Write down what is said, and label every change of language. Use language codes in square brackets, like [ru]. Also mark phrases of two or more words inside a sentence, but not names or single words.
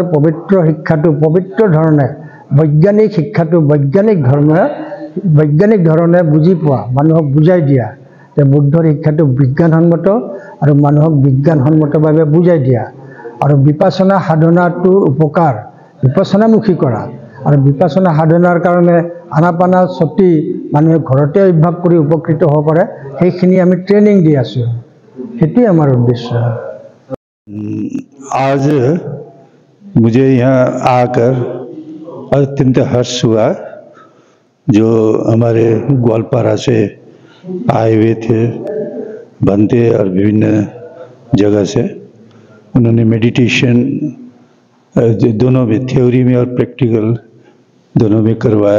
[as] পবিত্ৰ শিক্ষাটো পবিত্ৰ ধৰণে, বৈজ্ঞানিক শিক্ষাটো বৈজ্ঞানিক ধৰণে বুজি পোৱা, মানুহক বুজাই দিয়া যে বুদ্ধৰ শিক্ষাটো বিজ্ঞানসন্মত আৰু মানুহক বিজ্ঞানসন্মতভাৱে বুজাই দিয়া, আৰু বিপাসনা সাধনাটোৰ উপকাৰ বিপাসনামুখী কৰা, আৰু বিপাসনা সাধনাৰ কাৰণে আনাপানাসতি মানুহে ঘৰতে অভ্যাস কৰি উপকৃত হ'ব পাৰে, সেইখিনি আমি ট্ৰেইনিং দি আছোঁ। সেইটোৱে আমাৰ উদ্দেশ্য। [hi] आज मुझे यहाँ आकर अत्यंत हर्ष हुआ। जो हमारे ग्वालपारा से आए हुए थे बनते और विभिन्न जगह से, उन्होंने मेडिटेशन दोनों में, थ्योरी में और प्रैक्टिकल दोनों में करवाया।